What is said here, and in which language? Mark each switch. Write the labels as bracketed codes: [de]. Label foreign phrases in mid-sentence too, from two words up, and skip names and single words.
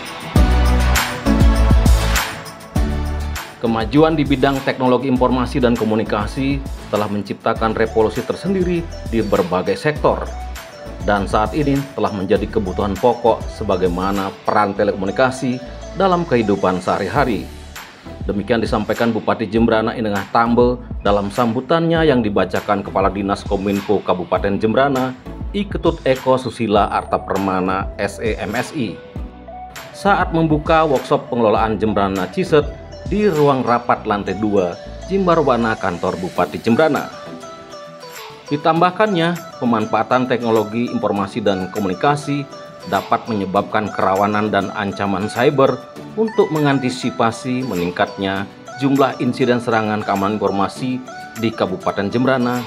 [id] Kemajuan di bidang teknologi informasi dan komunikasi telah menciptakan revolusi tersendiri di berbagai sektor. Dan saat ini telah menjadi kebutuhan pokok sebagaimana peran telekomunikasi dalam kehidupan sehari-hari. Demikian disampaikan Bupati Jembrana Inengah Tambe dalam sambutannya yang dibacakan Kepala Dinas Kominfo Kabupaten Jembrana, I Ketut Eko Susila Arta Permana SEMSI. Saat membuka workshop pengelolaan Jembrana CISET di ruang rapat lantai 2 Jembarwana kantor Bupati Jembrana. Ditambahkannya, pemanfaatan teknologi informasi dan komunikasi dapat menyebabkan kerawanan dan ancaman cyber untuk mengantisipasi meningkatnya jumlah insiden serangan keamanan informasi di Kabupaten Jembrana.